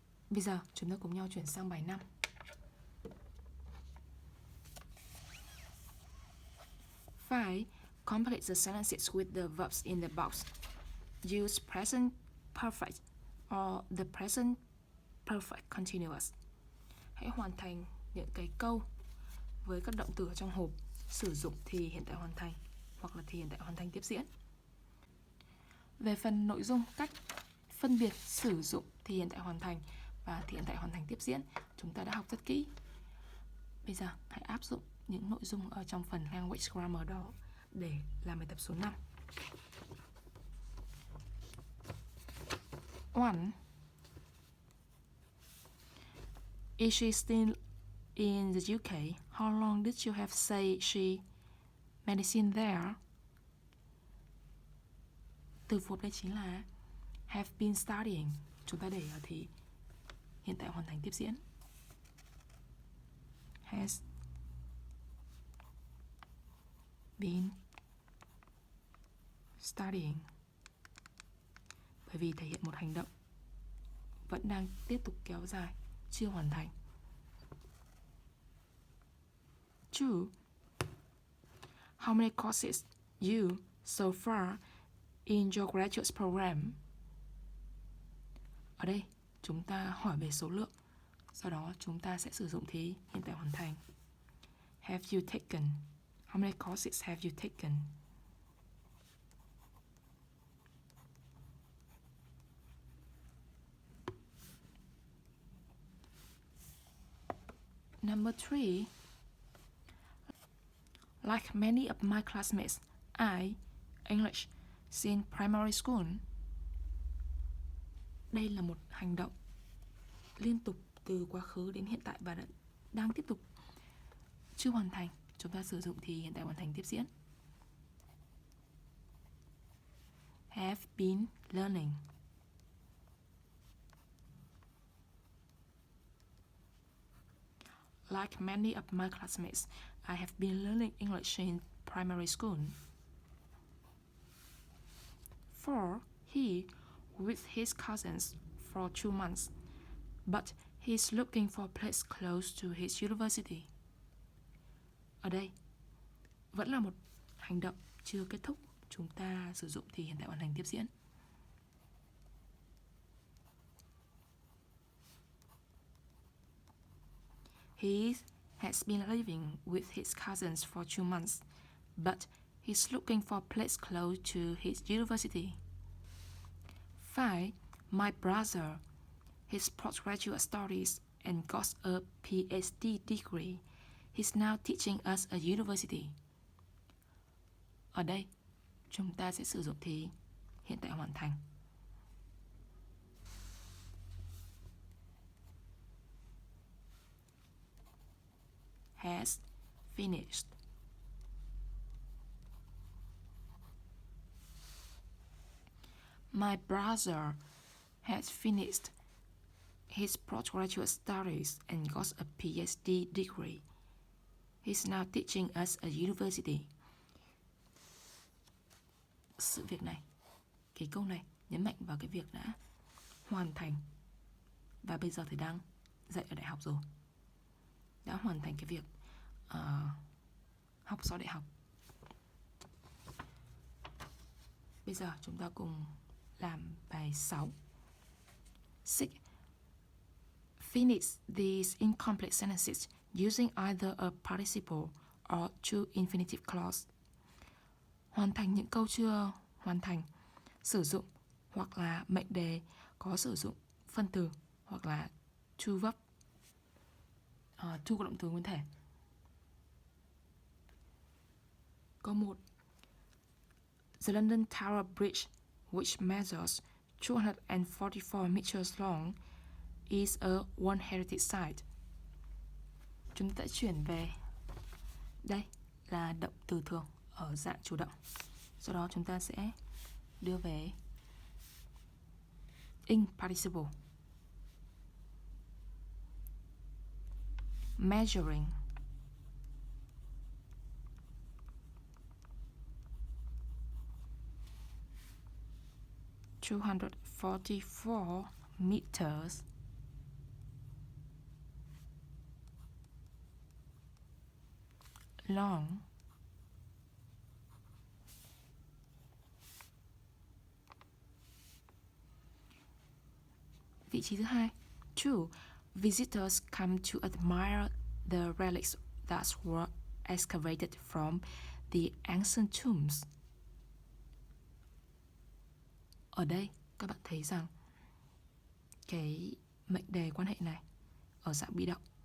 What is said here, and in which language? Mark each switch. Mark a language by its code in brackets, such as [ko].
[vi] Bây giờ chúng ta cùng nhau chuyển sang bài 5. [en] Five, complete the sentences with the verbs in the box. Use present perfect or the present perfect continuous. [vi] Hãy hoàn thành những cái câu với các động từ ở trong hộp, sử dụng thì hiện tại hoàn thành hoặc là thì hiện tại hoàn thành tiếp diễn. Về phần nội dung, cách phân biệt sử dụng thì hiện tại hoàn thành và thì hiện tại hoàn thành tiếp diễn chúng ta đã học rất kỹ. Bây giờ hãy áp dụng những nội dung ở trong phần language grammar đó để làm bài tập số 5. [en] 1. Is she still in the UK? How long did you have say she medicine there? [vi] Từ phộp đây chính là [en] have been studying. [vi] Chúng ta để ở thì hiện tại hoàn thành tiếp diễn. [en] Has been studying. [vi] Bởi vì thể hiện một hành động vẫn đang tiếp tục kéo dài, chưa hoàn thành. [en] 2. How many courses you so far in your graduate program? [vi] Ở đây chúng ta hỏi về số lượng, sau đó chúng ta sẽ sử dụng thì hiện tại hoàn thành. [en] Have you taken? How many courses have you taken? Number 3. Like many of my classmates, I English since primary school. [vi] Đây là một hành động liên tục từ quá khứ đến hiện tại và đang tiếp tục chưa hoàn thành. Chúng ta sử dụng thì hiện tại hoàn thành tiếp diễn. [en] Have been learning. Like many of my classmates, I have been learning English in primary school. 4. He with his cousins for 2 months, but he's looking for a place close to his university. [vi] Ở đây vẫn là một hành động chưa kết thúc, chúng ta sử dụng thì hiện tại hoàn thành tiếp diễn. [en] He has been living with his cousins for 2 months, but he's looking for a place close to his university. 5. My brother, his postgraduate studies and got a PhD degree. He's now teaching us at university. [vi] Ở đây, chúng ta sẽ sử dụng thì hiện tại hoàn thành. [en] Has finished. My brother has finished his postgraduate studies and got a PhD degree. He's now teaching us at university. [vi] Sự việc này, cái câu này nhấn mạnh vào cái việc đã hoàn thành và bây giờ thì đang dạy ở đại học rồi. Đã hoàn thành cái việc học sau đại học. Bây giờ chúng ta cùng làm bài 6. [en] 6. Finish these incomplete sentences using either a participle or two infinitive clause. [vi] Hoàn thành những câu chưa hoàn thành, sử dụng hoặc là mệnh đề có sử dụng phân từ hoặc là to verb. To có động từ nguyên thể. Câu 1. [en] The London Tower Bridge, which measures 244 meters long, is a World Heritage Site. [vi] Chúng ta chuyển về. Đây là động từ thường ở dạng chủ động. Sau đó chúng ta sẽ đưa về in participle. [en] Measuring. (244 meters) long. [vi] Vị trí thứ hai. 2. [en] Visitors come to admire the relics that were excavated from the ancient tombs. [vi] Ở đây các bạn thấy rằng cái mệnh đề quan hệ này ở dạng bị động.